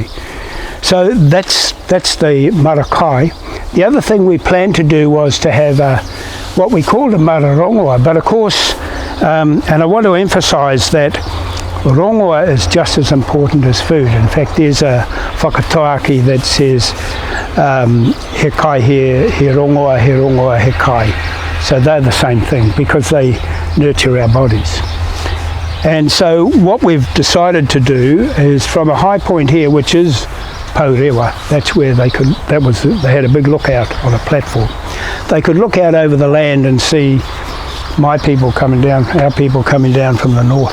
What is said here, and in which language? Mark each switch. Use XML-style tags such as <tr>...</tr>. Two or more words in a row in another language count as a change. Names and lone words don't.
<en>So that's the Marakai. The other thing we planned to do was to have what we called a mātauranga, but of course, and I want to emphasise that rongoa is just as important as food. In fact, there's a whakatoaki that says</en> <mi>he kai he rongoa, he kai.</mi> <en>So they're the same thing because they nurture our bodies. And so what we've decided to do is, from a high point here, which is Korero, that's where they had a big lookout on a platform. They could look out over the land and see our people coming down from the north.</en>